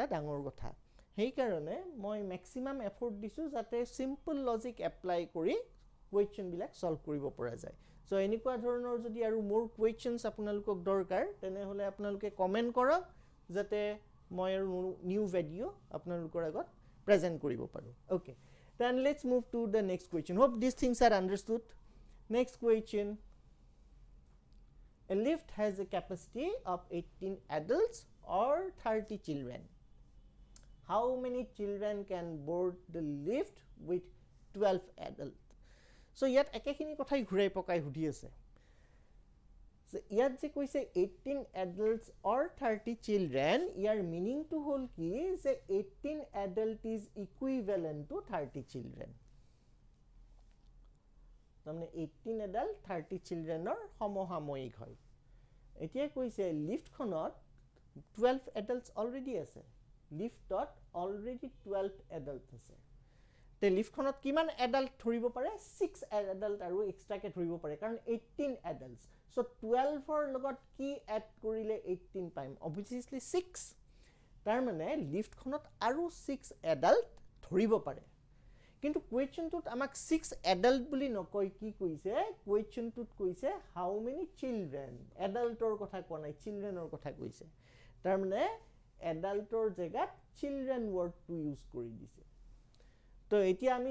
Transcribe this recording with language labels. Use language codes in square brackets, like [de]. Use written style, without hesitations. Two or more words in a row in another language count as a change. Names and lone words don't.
[as] ডাঙৰ কথা সেই কাৰণে মই [en] maximum effort [as] দিছো যাতে [en] simple logic apply [as] কৰি কোৱেশ্চন বিলাক সলভ কৰিব পৰা যায় সো এনেকুৱা ধৰণৰ যদি আৰু মোৰ কোৱেশ্চনস আপোনালোকক দৰকাৰ তেনে হলে আপোনালোকে কমেন্ট কৰক যাতে মই আৰু [en] new video [as] আপোনালোকৰ আগত প্ৰেজেন্ট কৰিব পাৰো ওকে [en] then let's move to the next question hope these things are understood next question a lift has a capacity of 18 adults or 30 children how many children can board the lift with 12 adults [as] সো ইয়াত একেখিনি কথাই ঘূৰাই পকাই সুধি আছে যে ইয়াত যে কৈছে [en] 18 adults or 30 children [as] ইয়াৰ মিনিংটো হ'ল কি যে [en] 18 adult is equivalent to 30 children [as] তাৰমানে 18 adult 30 childrenৰ সমসাময়িক হয় এতিয়া কৈছে লিফটখনত [en] 12 adults already [as] আছে লিফটত [en] already 12 adults [as] আছে তে লিফটখনত কিমান adult ধৰিব পাৰে 6 adult আৰু এক্সট্ৰাকে ধৰিব পাৰে কাৰণ [en] 18 adults so 12 [as] ৰ লগত কি এড কৰিলে 18 পাইম obviously 6 তাৰ মানে লিফটখনত আৰু 6 adult ধৰিব পাৰে কিন্তু কোৱেশ্চনটোত আমাক 6 adult বুলি নকয় কি কৈছে কোৱেশ্চনটোত কৈছে [en] how many children [as] এডাল্টৰ কথা কোৱা নাই চিলড্ৰেনৰ কথা কৈছে তাৰ মানে এডাল্টৰ জেগাত [en] children word use [as] কৰি দিছে তো এতিয়া আমি